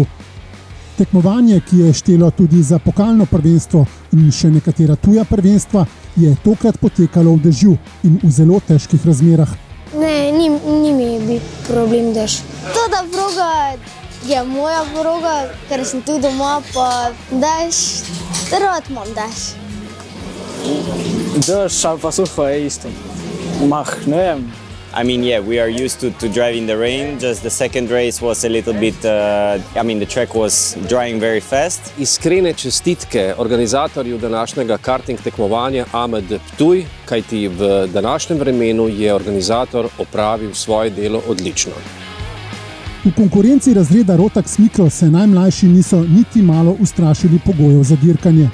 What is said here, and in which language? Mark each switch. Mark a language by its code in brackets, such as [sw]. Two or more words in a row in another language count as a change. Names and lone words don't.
[sl] Tekmovanje, ki je štelo tudi za pokalno prvenstvo in še nekatera tuja prvenstva, je tokrat potekalo v dežju in v zelo težkih razmerah. Ne, ni mi bil problem dež. Ta proga je moja proga, ker sem tu doma, pa dež, rad imam dež. Dež ali pa suho je isto. Ne vem. [en] I mean, yeah, we are used to driving the rain. Just the second race was a little bit, the track was drying very fast. [sl] Iskrene čestitke organizatorju današnjega karting tekmovanja AMD Ptuj, kajti v današnjem vremenu je organizator opravil svoje delo odlično. V konkurenci razreda Rotax Micro se najmlajši niso niti malo ustrašili pogojev za dirkanje.